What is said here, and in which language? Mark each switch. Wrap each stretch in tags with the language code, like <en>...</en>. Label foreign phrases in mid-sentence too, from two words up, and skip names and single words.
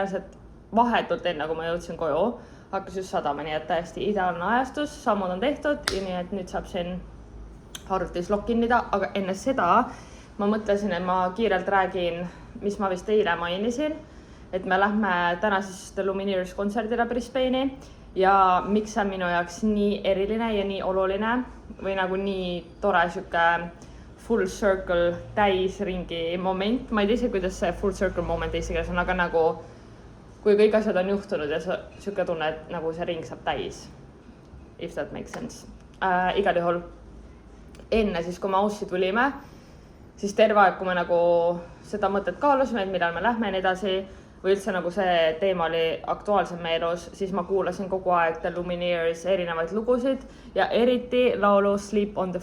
<et>reaalselt vahetult enne, kui ma jõudsin koju, hakkas just sadama, nii et täiesti ideaalne ajastus, sammud on tehtud ja nii, et nüüd saab siin arvutis lokinnida, aga enne seda ma mõtlesin, et ma kiirelt räägin, mis ma vist eile mainisin, et me lähme täna siis The Lumineers kontserdile Brisbane'i ja miks see on minu jaoks nii eriline ja nii oluline või nagu nii tore siuke</et> <en>full circle</en> <et>täisringi moment. Ma ei tea, kuidas see</et> <en>full circle</en> <et>moment eesti keeles on, aga nagu kui kõik asjad on juhtunud ja siuke tunne, et nagu see ring saab täis.</et> <en>If that makes sense.</en> <et>Igal juhul enne siis, kui me Aussi tulime, siis terve aeg, kui me nagu seda mõtet kaalusime, et millal me lähme nii edasi või üldse nagu see teema oli aktuaalsem meie elus, siis ma kuulasin kogu aeg The Lumineers erinevaid lugusid ja eriti laulu Sleep on the</et>